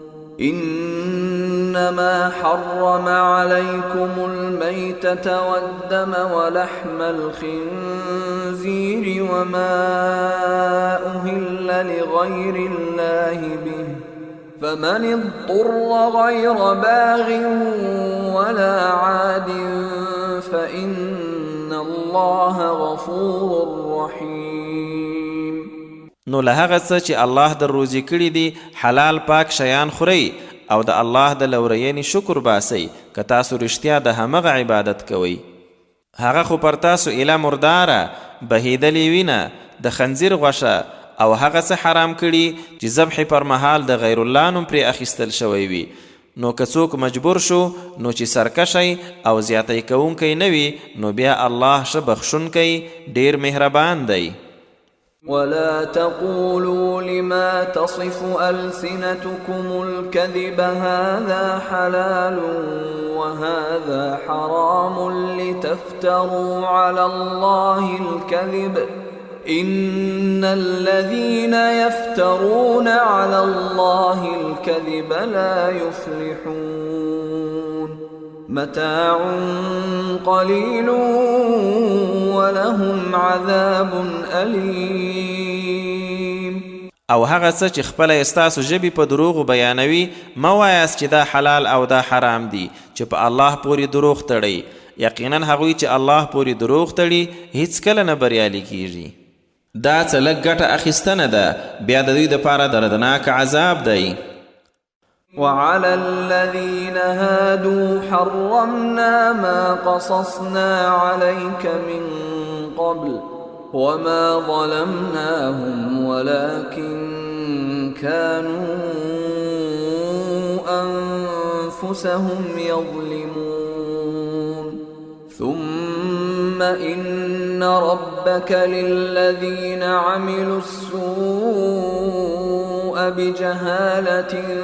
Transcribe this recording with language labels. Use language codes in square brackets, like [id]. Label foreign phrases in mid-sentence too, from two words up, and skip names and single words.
[ar] إن إنما حرم عليكم الميتة والدم ولحم الخنزير وما أهل لغير الله به فمن اضطر غير باغ ولا عاد فإن الله غفور رحيم. [ps] نو له هغه څه چې الله در روزي کړي دي حلال پاک شیان خورئ او د الله د لورینې شکر باسئ که تاسو رښتیا د همغه عبادت کوئ. هغه خو پر تاسو ایله مرداره بهیدلې وینه د خنزیر غوښه او هغه څه حرام کړي چې ذبح پر مهال د غیر الله نوم پرې اخیستل شوی وي. نو که څوک مجبور شو نو چې سرکشی او زیاتی کوونکی نه وي نو بیا الله ښه بخښونکی ډیر مهربان دی. [ar] ولا تقولوا لما تصف ألسنتكم الكذب هذا حلال وهذا حرام لتفتروا على الله الكذب إن الذين يفترون على الله الكذب لا يفلحون متاع قليل ولهم عذاب أليم. [ps] او هغه څه چې خپله ستاسو ژبې په دروغو بیانوي مه وایاست چې دا حلال او دا حرام دي چې په الله پورې دروغ تړئ. یقینا هغوی چې الله پورې دروغ تړي هیڅکله نه بریالي کیږي. دا څه لږ ګټه اخیستنه ده بیا د دوی دپاره دردناک عذاب دی. [ar] وعلى الذين هادوا حرمنا ما قصصنا عليك من قبل وما ظلمناهم ولكن كانوا أنفسهم يظلمون ثم إن ربك للذين عملوا السوء بجهالة